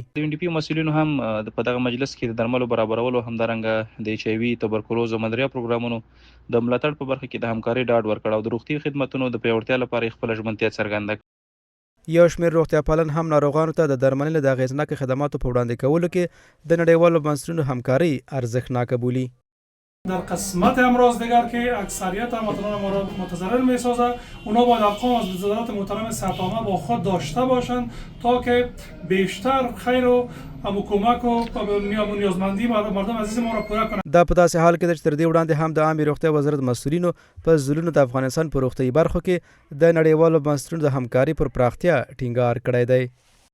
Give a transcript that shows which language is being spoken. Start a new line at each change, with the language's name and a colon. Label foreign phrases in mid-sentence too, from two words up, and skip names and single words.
Pashto: د UNDP مسؤلینو هم په دغه مجلس کې د درملو برابرولو همدارنګه د HIV، تبرکلوز او ملاریا پروګرامونو د ملاتړ په برخه کې د همکاري ډاډ ورکړ او د روغتي خدماتو د پیاوړتیا لپاره خپل ژمنتیا څرګنده کړه. یو شمېر روغتیا پالن هم ناروغانو ته د درملنې د اغېزناکو خدماتو په وړاندې کولو کې د نړیوالو بنسټونو همکاري ارزښتناکه بولي.
Persian: در قسمت امراض دیگر که اکثریت هموطنان ما را متضرر می‌سازه، اونا باید ارقام از وزارت محترم صحت‌عامه با خود داشته باشند تا که بیشتر خیر و کمک و نیازمندی مردم عزیز ما را پوره کنند.
Pashto: دا په داسې حال کې ده چې تر دې وړاندې هم د عامه روغتیا وزارت مسؤلینو په ځلونو د افغانستان په روغتیايي برخو کې د نړیوالو بنسټونو د همکاري پر پراختیا ټینګار کړی دی.